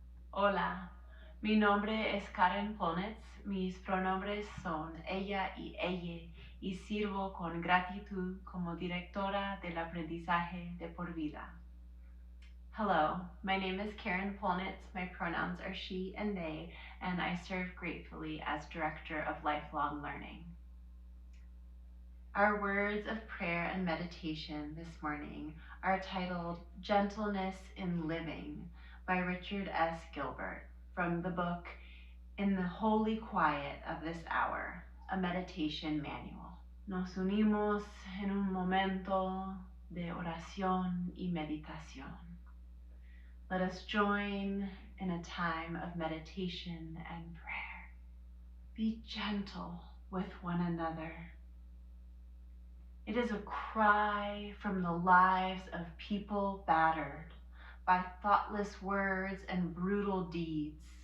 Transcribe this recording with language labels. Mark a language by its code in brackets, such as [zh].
[es] Hola, mi nombre es Karen Polnitz, mis pronombres son ella y ella, y sirvo con gratitud como directora del aprendizaje de por vida. [en] Hello, my name is Karen Polnitz. My pronouns are she and they, and I serve gratefully as Director of Lifelong Learning. Our words of prayer and meditation this morning are titled Gentleness in Living by Richard S. Gilbert from the book In the Holy Quiet of This Hour, a meditation manual. [es] Nos unimos en un momento de oración y meditación. [en] Let us join in a time of meditation and prayer. Be gentle with one another. It is a cry from the lives of people battered by thoughtless words and brutal deeds.